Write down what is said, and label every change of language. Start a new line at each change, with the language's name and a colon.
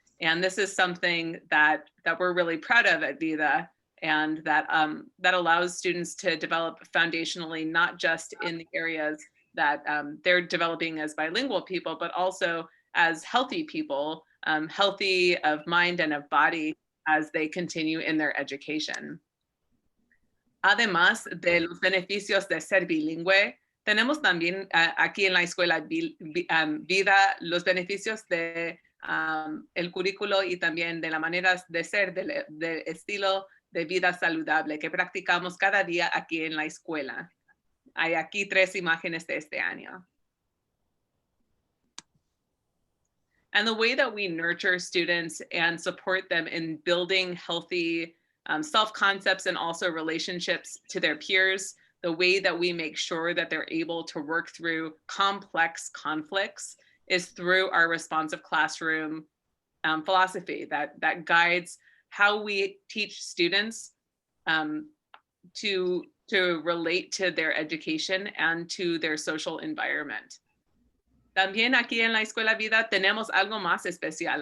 English: And this is something that we're really proud of at Vida, and that allows students to develop foundationally, not just in the areas that they're developing as bilingual people, but also as healthy people, healthy of mind and of body, as they continue in their education.
Spanish: Además de los beneficios de ser bilingüe, tenemos también aquí en la escuela vida los beneficios de el currículo y también de la manera de ser, del estilo de vida saludable que practicamos cada día aquí en la escuela. Hay aquí 3 imágenes de este año.
English: And the way that we nurture students and support them in building healthy self-concepts and also relationships to their peers, the way that we make sure that they're able to work through complex conflicts is through our responsive classroom philosophy that guides how we teach students to relate to their education and to their social environment.
Spanish: También aquí en la Escuela Vida tenemos algo más especial.